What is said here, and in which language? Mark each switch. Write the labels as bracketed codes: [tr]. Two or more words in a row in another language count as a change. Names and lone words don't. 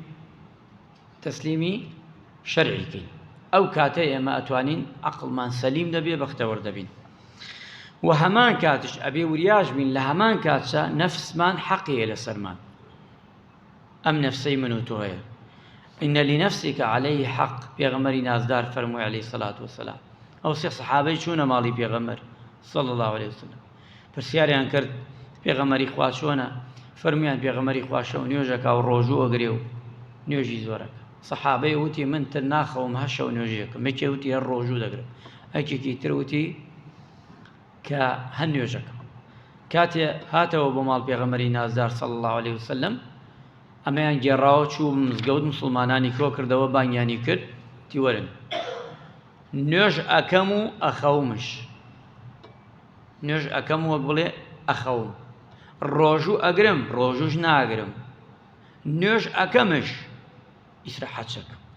[ckb] تەسلیمی شەرعی بکەین ئەو کاتە ئێمە ئەتوانین عەقڵمان سەلیم دەبێ بەختەوەر دەبین و هەمان کاتش ئەبێ وریاش بین لە هەمان کاتشە نەفسمان حەقیە لەسەرمان ئەم نەفسەی من و تۆ هەیە [ar] إن لنفسك عليه حق [ckb] پێغەمبەری نازدار فەرمووی [ar] عليه الصلاة والسلام [ckb] ئەو سێ سەحابەی چوونە ماڵی پێغەمبەر [ar] صلى الله عليه وسلم [ckb] پرسیاریان کرد پێغەمبەری خوا چۆنە فەرموویان پێغەمبەری خوا شەو نوێژەکە و ڕۆژوو ئەگرێ و نوێژی زۆرەکە سەحابەی وتی من تر ناخەوم هەر شەو نوێژیەکەم یەکێ وتی هەر ڕۆژوو دەگرم ئەکێکی تر وتی کە هەر نوێژەکەم کاتێ هاتەوە بۆ ماڵ پێغەمبەری نازدار [ar] صلى الله عليه وسلم [ckb] ئەمەیان گێڕاوە چوو مزگەوت مسڵمانانی کۆ کردەوە بانگیانی کرد تیوەرن نوێژ ئەکەم و ئەخەومش نوێژ ئەکەم وەک بڵێ ئەخەوم ڕۆژوو ئەگرم ڕۆژوش ناگرم نوێژ ئەکەمش ئیسراحەت چەکەم